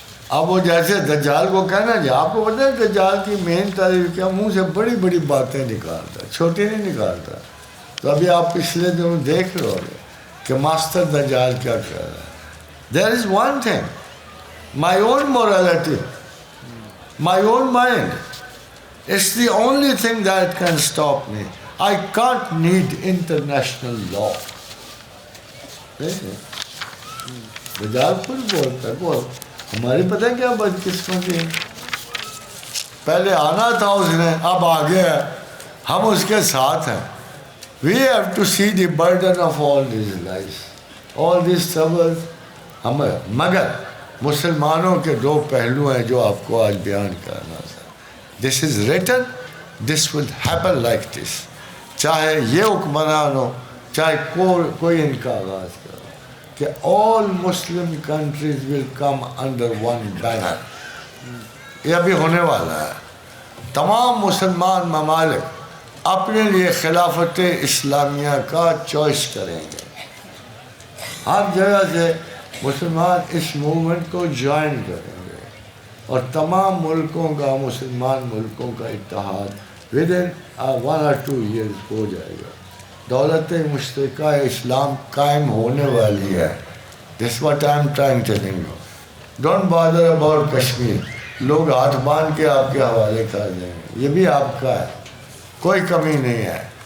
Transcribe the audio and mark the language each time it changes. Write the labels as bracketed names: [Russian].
[Urdu] اب وہ جیسے دجال کو کہنا جی, آپ کو پتہ ہے دجال کی مین تعریف کیا, منہ سے بڑی بڑی باتیں نکالتا, چھوٹی نہیں نکالتا. تو ابھی آپ پچھلے دنوں دیکھ رہے ہو کہ ماسٹر دجال کیا کہہ رہا ہے. [English] There is one thing, my own morality, my own mind. It's the only thing that can stop me. I can't need international law. [Urdu] دجال خود بولتا ہے, ہماری پتہ کیا بدقسمتی ہے, پہلے آنا تھا اس نے, اب آ گیا, ہم اس کے ساتھ ہیں. [English] We have to see the burden of all these lies, all these troubles. [Urdu] مگر مسلمانوں کے دو پہلو ہیں جو آپ کو آج بیان کرنا تھا. [English] This is written, this will happen like this. [Urdu] چاہے یہ حکمران ہو, چاہے کوئی ان کا آغاز کرو, کہ [English] all Muslim countries will come under one banner. [Urdu] یہ ابھی ہونے والا ہے. تمام مسلمان ممالک اپنے لیے خلافت اسلامیہ کا چوائس کریں گے. ہر جگہ سے مسلمان اس موومنٹ کو جوائن کریں گے, اور تمام ملکوں کا, مسلمان ملکوں کا اتحاد ودن [English] 1 or 2 years [Urdu] ہو جائے گا. دولت مشترکہ اسلام قائم ہونے والی ہے. [English] That's what I'm trying to tell you. Don't bother about Kashmir. [Urdu] لوگ ہاتھ باندھ کے آپ کے حوالے کر دیں گے, یہ بھی آپ کا ہے, کوئی کمی نہیں ہے.